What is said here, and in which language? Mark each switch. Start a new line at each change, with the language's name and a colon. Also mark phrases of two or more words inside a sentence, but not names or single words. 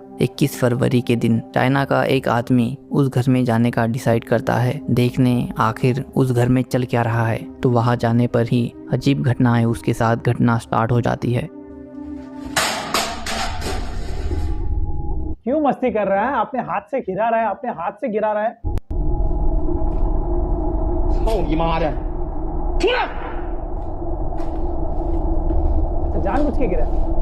Hindi: 21 फरवरी के दिन चाइना का एक आदमी उस घर में जाने का डिसाइड करता है, देखने आखिर उस घर में चल क्या रहा है। तो वहां जाने पर ही अजीब घटनाएं उसके साथ घटना स्टार्ट हो जाती है। क्यों मस्ती कर रहा है? अपने हाथ से गिरा रहा है, अपने हाथ से गिरा रहा है।
Chinese: 操你妈的！出来！
Hindi: जानबूझ के गिरा।